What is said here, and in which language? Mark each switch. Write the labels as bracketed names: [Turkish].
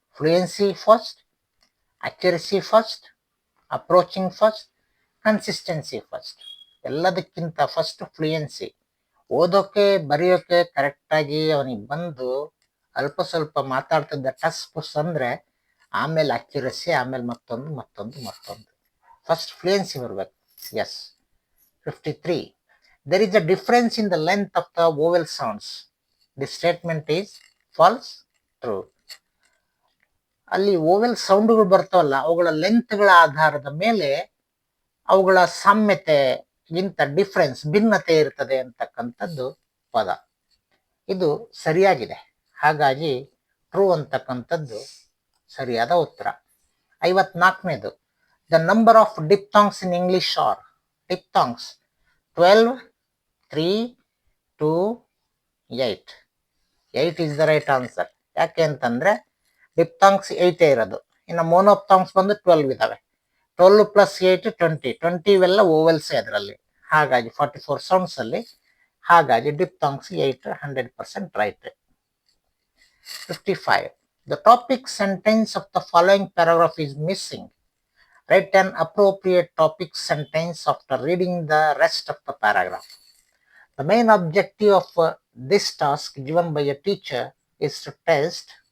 [English] Fluency first, accuracy first, approaching first, consistency first. [Kannada] ಎಲ್ಲದಕ್ಕಿಂತ first fluency. ಓದೋಕೆ ಬರೆಯೋಕೆ ಕರೆಕ್ಟಾಗಿ ಅವನಿಗೆ ಬಂದು ಅಲ್ಪ ಸ್ವಲ್ಪ ಮಾತಾಡ್ತಿದ್ದ ಟಸ್ ಪುಸ್ ಅಂದ್ರೆ ಆಮೇಲೆ ಅಕ್ಯುರಸಿ, ಆಮೇಲೆ ಮತ್ತೊಂದು. ಫಸ್ಟ್ ಫ್ಲೂಯೆನ್ಸಿ ಬರ್ಬೇಕು. S. [English] 53, there is a difference in the length of the vowel sounds. This statement is false, true. [Kannada] ಅಲ್ಲಿ ವೋವೆಲ್ ಸೌಂಡ್ಗಳು ಬರ್ತಾವಲ್ಲ, ಅವುಗಳ ಲೆಂತ್ಗಳ ಆಧಾರದ ಮೇಲೆ ಅವುಗಳ ಸಾಮ್ಯತೆ ಗಿಂತ ಡಿಫರೆನ್ಸ್ ಭಿನ್ನತೆ ಇರ್ತದೆ ಅಂತಕ್ಕಂಥದ್ದು ಪದ. ಇದು ಸರಿಯಾಗಿದೆ, ಹಾಗಾಗಿ ಟ್ರೂ ಅಂತಕ್ಕಂಥದ್ದು ಸರಿಯಾದ ಉತ್ತರ. [English] 54ನೇದು, the number of diphthongs in English are diphthongs 12, 3, 2, 8. [Kannada] 8 [English] Is the right answer. [Kannada] ಯಾಕೆ ಅಂತಂದ್ರೆ ಡಿಪ್ಥಾಂಗ್ಸ್ 8 ಇರೋದು, ಇನ್ನು ಮೋನೋಪ್ಥಾಂಗ್ಸ್ ಬಂದು 12 ಇದಾವೆ. 12 ಪ್ಲಸ್ 8 20 ಇವೆಲ್ಲ ಓವೆಲ್ಸ್ ಅದರಲ್ಲಿ, ಹಾಗಾಗಿ 44 ಸೌಂಡ್ಸ್ ಅಲ್ಲಿ, ಹಾಗಾಗಿ ಡಿಪ್ಥಾಂಗ್ಸ್ 8 100% right. [English] 55, the topic sentence of the following paragraph is missing. Write an appropriate topic sentence after reading the rest of the paragraph. The main objective of this task given by a teacher is to test.